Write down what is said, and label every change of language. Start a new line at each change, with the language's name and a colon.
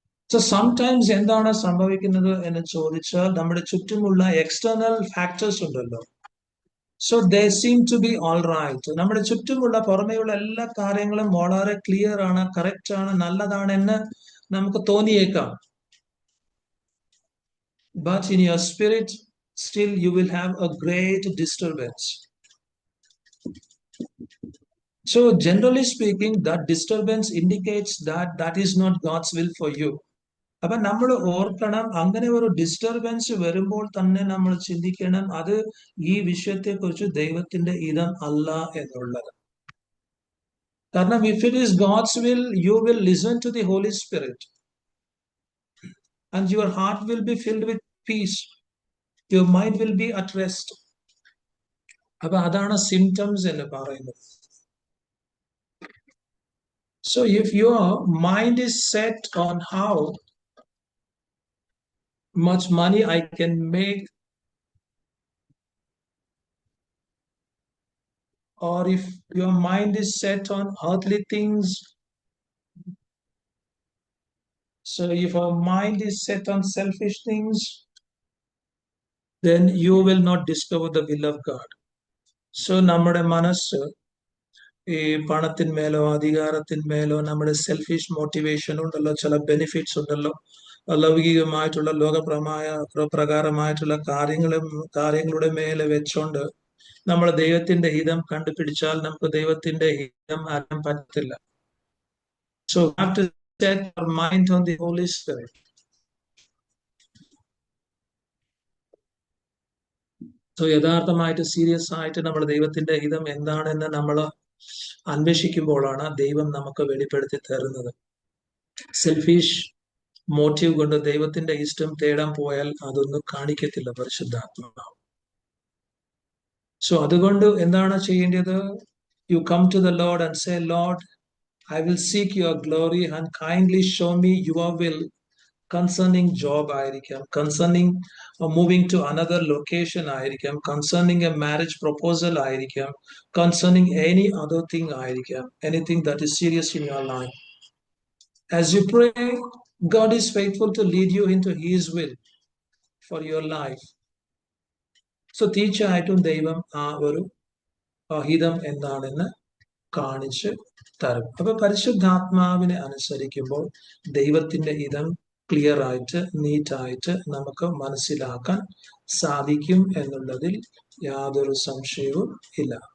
Malayalam: So sometimes എന്താണ് സംഭവിക്കുന്നത് എന്ന് ചോദിച്ചാൽ, നമ്മുടെ ചുറ്റുമുള്ള എക്സ്റ്റേണൽ ഫാക്ടേഴ്സ് ഉണ്ടല്ലോ, so
English: They seem to be all right.
Malayalam: നമ്മുടെ ചുറ്റുമുള്ള പുറമേയുള്ള എല്ലാ കാര്യങ്ങളും വളരെ ക്ലിയർ ആണ്, കറക്റ്റ് ആണ്, നല്ലതാണെന്ന് നമുക്ക് തോന്നിയേക്കാം.
English: But in your spirit, still you will have a great disturbance. So generally speaking, that disturbance indicates that that is not God's will for you.
Malayalam: അപ്പൊ നമ്മൾ ഓർക്കണം, അങ്ങനെ ഒരു ഡിസ്റ്റർബൻസ് വരുമ്പോൾ തന്നെ നമ്മൾ ചിന്തിക്കണം, അത് ഈ വിഷയത്തെ കുറിച്ച് ദൈവത്തിന്റെ ഹിതം അല്ല എന്നുള്ളത്.
English: കാരണം if it is God's will, you will listen to the Holy Spirit and your heart will be filled with peace. Your mind will be at rest.
Malayalam: അപ്പൊ അതാണ് സിംറ്റംസ് എന്ന് പറയുന്നത്.
English: So if your mind is set on how much money I can make, or if your mind is set on earthly things, so if our mind is set on selfish things, then you will not discover the will of God.
Malayalam: So നമ്മുടെ മനസ്സ് ഈ പണത്തിന്മേലോ അധികാരത്തിന്മേലോ നമ്മുടെ selfish motivation ഉണ്ടല്ലോ, ചില benefits ഉണ്ടല്ലോ, ലൗകികമായിട്ടുള്ള പ്രകാരമായിട്ടുള്ള കാര്യങ്ങളുടെ മേലെ വെച്ചോണ്ട് നമ്മൾ ദൈവത്തിന്റെ ഹിതം കണ്ടുപിടിച്ചാൽ നമുക്ക് ദൈവത്തിന്റെ ഹിതം അറിയാൻ പറ്റത്തില്ല.
English: So we have to set our mind on the Holy Spirit.
Malayalam: So യഥാർത്ഥമായിട്ട് serious ആയിട്ട് നമ്മൾ ദൈവത്തിന്റെ ഹിതം എന്താണെന്ന് നമ്മൾ അന്വേഷിക്കുമ്പോഴാണ് ദൈവം നമുക്ക് വെളിപ്പെടുത്തി തരുന്നത്. സെൽഫിഷ് മോട്ടീവ് കൊണ്ട് ദൈവത്തിന്റെ ഇഷ്ടം തേടാൻ പോയാൽ അതൊന്നും കാണിക്കത്തില്ല പരിശുദ്ധാത്മാവ്. സോ അതുകൊണ്ട് എന്താണ് ചെയ്യേണ്ടത്?
English: you come to the Lord and say, Lord, I will seek your glory and kindly show me your will concerning job
Malayalam: ആയിരിക്കാം,
English: concerning moving to another location ആയിരിക്കാം, concerning a marriage proposal ആയിരിക്കാം, concerning any other thing ആയിരിക്കാം, anything that is serious in your life. As you pray, God is faithful to lead you into His will for your life.
Malayalam: So തീർച്ചയായിട്ടും ദൈവം ആ ഒരു ഹിതം എന്താണെന്ന് കാണിച്ച് തരും. അപ്പൊ പരിശുദ്ധാത്മാവിനെ അനുസരിക്കുമ്പോൾ ദൈവത്തിന്റെ ഹിതം ക്ലിയർ ആയിട്ട് നീറ്റായിട്ട് നമുക്ക് മനസ്സിലാക്കാൻ സാധിക്കും എന്നുള്ളതിൽ യാതൊരു സംശയവും ഇല്ല.